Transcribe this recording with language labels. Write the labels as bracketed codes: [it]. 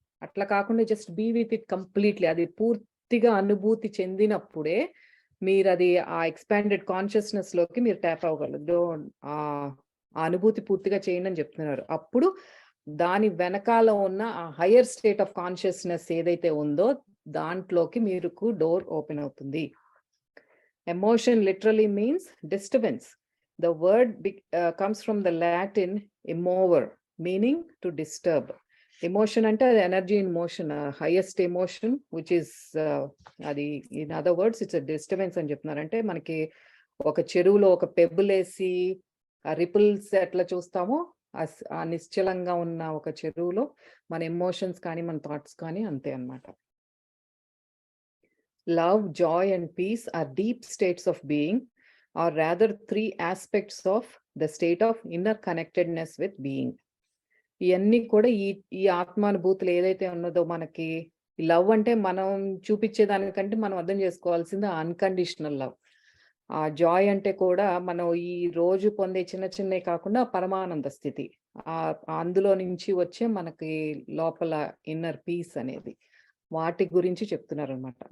[te] అట్లా కాకుండా [en] Just be with it completely. [te] అది పూర్తిగా అనుభూతి చెందినప్పుడే మీరు అది ఆ ఎక్స్పాండెడ్ కాన్షియస్నెస్ లోకి మీరు ట్యాప్ అవ్వగలరు. ఆ అనుభూతి పూర్తిగా చేయండి అని చెప్తున్నారు. అప్పుడు దాని వెనకాల ఉన్న ఆ [en] higher state of consciousness [te] ఏదైతే ఉందో దాంట్లోకి మీకు డోర్ ఓపెన్ అవుతుంది. [en] Emotion literally means disturbance. The word comes from the Latin emover, meaning to disturb. Emotion అంటే energy in motion, highest emotion, which is అది in other words it's a disturbance [te] అని చెప్తున్నారు. అంటే మనకి ఒక చెరువులో ఒక పెబ్బుల్ వేసి ఆ రిపుల్స్ ఎట్లా చూస్తామో ఆ నిశ్చలంగా ఉన్న ఒక చెరువులో మన ఎమోషన్స్ కానీ మన థాట్స్ కానీ అంతే అన్నమాట. [en] Love, joy and peace are deep states of being, or rather three aspects of the state of inner connectedness with being. [te] ఇవన్నీ కూడా ఈ ఆత్మానుభూతులు ఏదైతే ఉన్నదో మనకి లవ్ అంటే మనం చూపించేదానికంటే మనం అర్థం చేసుకోవాల్సింది అన్కండిషనల్ లవ్. ఆ జాయ్ అంటే కూడా మనం ఈ రోజు పొందే చిన్న చిన్నవి కాకుండా పరమానంద స్థితి, అందులో నుంచి వచ్చే మనకి లోపల ఇన్నర్ పీస్ అనేది, వాటి గురించి చెప్తున్నారు అనమాట.